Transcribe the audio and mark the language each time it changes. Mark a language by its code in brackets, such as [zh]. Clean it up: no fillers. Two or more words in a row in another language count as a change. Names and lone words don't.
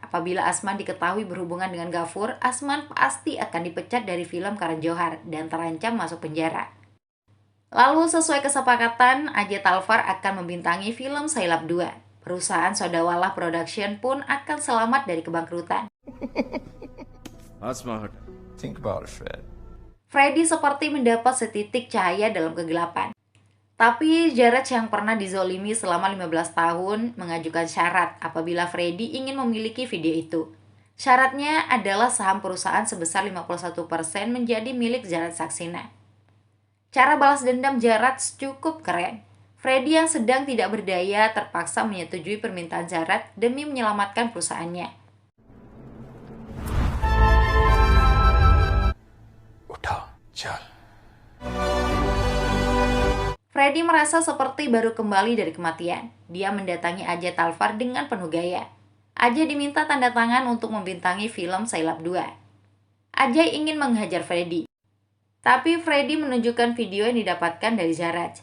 [id] Apabila Asman diketahui berhubungan dengan Ghafur, Asman pasti akan dipecat dari film Karan Johar dan terancam masuk penjara. Lalu sesuai kesepakatan, Ajay Talvar akan membintangi film Sailab 2. Perusahaan Sodawala Production pun akan selamat dari kebangkrutan. [en] That's smart. Think about it, Fred. [id] Freddy seperti mendapat setitik cahaya dalam kegelapan. Tapi Jaraj yang pernah dizolimi selama 15 tahun mengajukan syarat apabila Freddy ingin memiliki video itu. Syaratnya adalah saham perusahaan sebesar 51% menjadi milik Jaraj Saxena. Cara balas dendam Jaraj cukup keren. Freddy yang sedang tidak berdaya terpaksa menyetujui permintaan Jaraj demi menyelamatkan perusahaannya. [hi] उठा चल [id] Freddy merasa seperti baru kembali dari kematian. Dia mendatangi Ajay Talvar dengan penuh gaya. Ajay diminta tanda tangan untuk membintangi film Sailab 2. Ajay ingin menghajar Freddy. Tapi Freddy menunjukkan video yang didapatkan dari Jaraj.